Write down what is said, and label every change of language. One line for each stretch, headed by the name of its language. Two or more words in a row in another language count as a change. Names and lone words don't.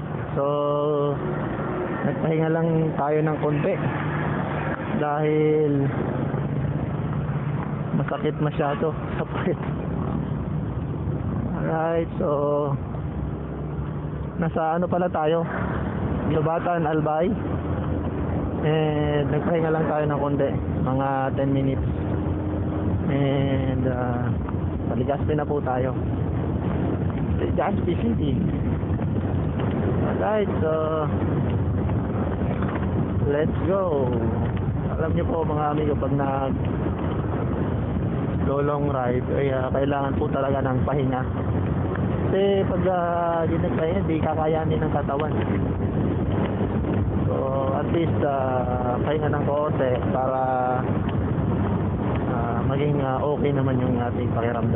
Filipino: So nagpahinga lang tayo ng konti dahil masakit masyado sa puwet. Alright, so nasa ano pala tayo, Lubatan, Albay, and nagpahinga lang tayo ng konti, mga 10 minutes, and sa Legazpi na po tayo, Legazpi City.
English: Alright, so let's go.
Filipino: Alam niyo po mga amigo, pag long ride ay kailangan po talaga ng pahinga, kasi pag di nagpahinga di kakayanin ng katawan. So at least pahinga ng konti para maging okay naman yung ating pakiramdam.